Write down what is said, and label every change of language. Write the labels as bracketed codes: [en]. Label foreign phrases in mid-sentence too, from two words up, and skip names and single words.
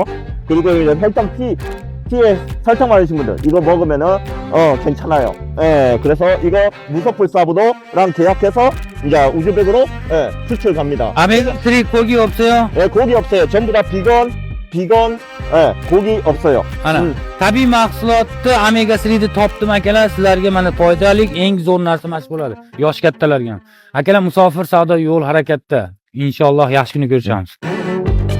[ko] 그리고 이제 혈당 T에 설탕 많으신 분들 이거 먹으면은 괜찮아요. 예, 그래서 이거 무소풀사브도랑 계약해서 이제 우즈벡으로 수출 갑니다. 오메가 3 고기 없어요? 예, 고기 없어요. 전부 다 비건, 예, 고기 없어요. [uz] Ana, tabiiy mahsulotda omega 3 ni topdim akalar, sizlarga mana foydali eng zo'r narsa mas bo'ladi. Yosh kattalarga ham. Akalar musofir savdo yo'l harakatda. Inshaalloh yaxshi kuni ko'rishamiz.